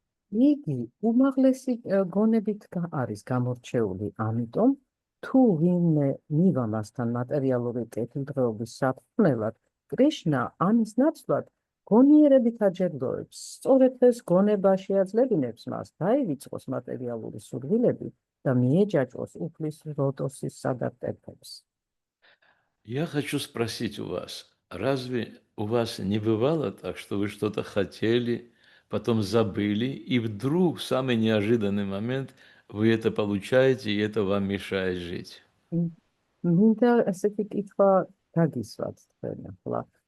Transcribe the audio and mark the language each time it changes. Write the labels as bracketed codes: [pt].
[ka] იგი უმაღლესი გონებით არის გამორჩეული, ამიტომ თუ ვინმე მივა მასთან მატერიალური კეთილდღეობის საფრთხნელად, კრიშნა ამის ნაცვლად გონიერებით აჯერდოებს. სწორედ ეს გონება შეაძლებინებს მას დაივიწყოს მატერიალური სურვილები და მიეჯაჭვოს უფლის ლოტოსის სადარტერფებს. [ru] Я хочу спросить у вас, разве у вас не бывало так, что вы что-то хотели, потом забыли, и вдруг в самый неожиданный момент вы это получаете, и это вам мешает жить? [ka] მინდა ესეთი კითხვა გაგისვათ თქვენ ახლა.